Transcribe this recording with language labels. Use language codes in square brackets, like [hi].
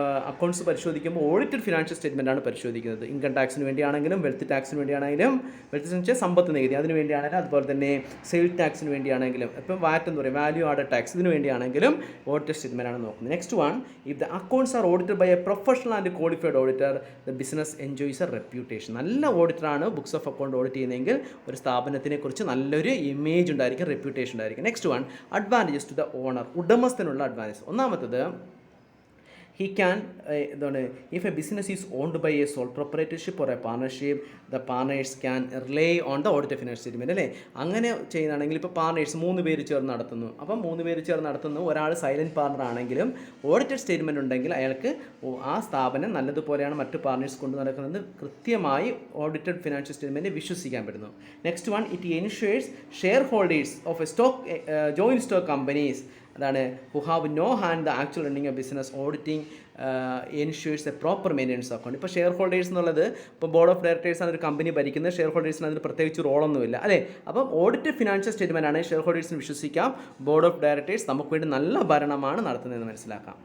[ml] Accounts പരിശോധിക്കുമ്പോൾ audited financial statement ആണ് പരിശോധിക്കുന്നത്. ഇൻകം ടാക്സിന് വേണ്ടിയാണെങ്കിലും വെൽത്ത് ടാക്സിന് വേണ്ടിയാണെങ്കിലും, വെൽത്ത് എന്ന് വെച്ചാൽ സമ്പത്ത് നികുതി അതിന് വേണ്ടിയാണെങ്കിലും, അതുപോലെ തന്നെ സെയിൽ ടാക്സിന് വേണ്ടിയാണെങ്കിലും, ഇപ്പം വാറ്റ് എന്ന് പറയും വാല്യൂ ആഡഡ് ടാക്സ്, ഇതിന് വേണ്ടിയാണെങ്കിലും ഓഡിറ്റഡ് സ്റ്റേറ്റ്മെൻ്റ് ആണ് നോക്കുന്നത്. [en] Next one, if the accounts are audited by a professional and qualified auditor the business enjoys a reputation. [ml] നല്ല ഓഡിറ്ററാണ് ബുക്സ് ഓഫ് അക്കൗണ്ട് ഓഡിറ്റ് ചെയ്യുന്നതെങ്കിൽ ഒരു സ്ഥാപനത്തിനെ കുറിച്ച് നല്ലൊരു ഇമേജ് ഉണ്ടായിരിക്കും, റെപ്യൂട്ടേഷൻ ഉണ്ടായിരിക്കും. [en] next one, advantages to the owner, [ml] ഉടമസ്ഥനുള്ള advantage. ഒന്നാമത്തത്, [en] he can if a business is owned by a sole proprietorship or a partnership, the partners can rely on the audited financial statement. [ml] അല്ലേ, അങ്ങനെ ചെയ്യുന്നതാണെങ്കിൽ ഇപ്പോൾ partners 3 പേര് ചേർന്ന് നടത്തുന്നു. അപ്പം 3 പേര് ചേർന്ന് നടത്തുന്നു, ഒരാൾ സൈലൻറ്റ് പാർട്ണർ ആണെങ്കിലും ഓഡിറ്റഡ് സ്റ്റേറ്റ്മെൻറ്റ് ഉണ്ടെങ്കിൽ അയാൾക്ക് ആ സ്ഥാപനം നല്ലതുപോലെയാണ് മറ്റ് പാർട്ണേഴ്സ് കൊണ്ട് നടക്കുന്നത് കൃത്യമായി ഓഡിറ്റഡ് ഫിനാൻഷ്യൽ സ്റ്റേറ്റ്മെൻറ്റ് വിശ്വസിക്കാൻ പറ്റുന്നു. [en] Next one, it ensures share holders of a joint stock companies, അതാണ് who have no hand the actual running of business, auditing ensures a proper maintenance account. [ml] ഇപ്പോൾ ഷെയർ ഹോൾഡേഴ്സ് എന്നുള്ളത് ഇപ്പോൾ board of ഡയറക്ടേഴ്സാണ് ഒരു company ഭരിക്കുന്നത്, share ഹോൾഡേഴ്സിന് അതിന് പ്രത്യേകിച്ച് റോളൊന്നുമില്ല അല്ലേ. അപ്പം ഓഡിറ്റഡ് ഫിനാൻഷ്യൽ സ്റ്റേറ്റ്മെൻ്റ് ആണ്, ഷെയർ ഹോൾഡേഴ്സിന് വിശ്വസിക്കാം, ബോർഡ് ഓഫ് ഡയറക്ടേഴ്സ് നമുക്ക് വേണ്ടി നല്ല ഭരണമാണ് നടത്തുന്നതെന്ന് മനസ്സിലാക്കാം.